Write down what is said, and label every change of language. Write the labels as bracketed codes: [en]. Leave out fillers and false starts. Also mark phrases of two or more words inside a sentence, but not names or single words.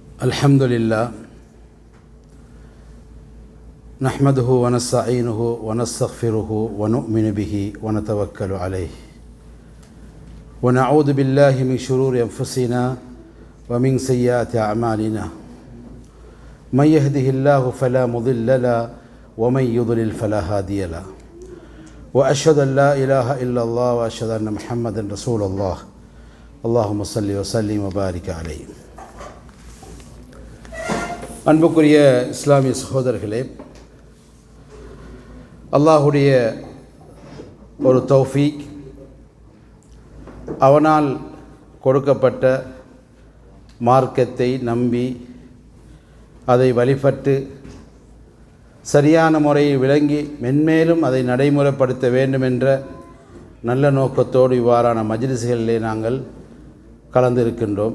[ar] الحمد لله نحمده ونستعينه ونستغفره ونؤمن به ونتوكل عليه ونعوذ بالله من شرور أنفسنا ومن سيئات أعمالنا من يهده الله فلا مضل له ومن يضلل فلا هادي له وأشهد أن لا إله إلا الله وأشهد أن محمدا رسول الله اللهم صل وسلم وبارك عليه. [ta] அன்புக்குரிய இஸ்லாமிய சகோதரர்களே, அல்லாஹுடைய ஒரு தௌஃபீக், அவனால் கொடுக்கப்பட்ட மார்க்கத்தை நம்பி அதை வழிபட்டு சரியான முறையை விளங்கி மென்மேலும் அதை நடைமுறைப்படுத்த வேண்டும் என்ற நல்ல நோக்கத்தோடு இவ்வாறான மஜ்லிஸ்களிலே நாங்கள் கலந்திருக்கின்றோம்.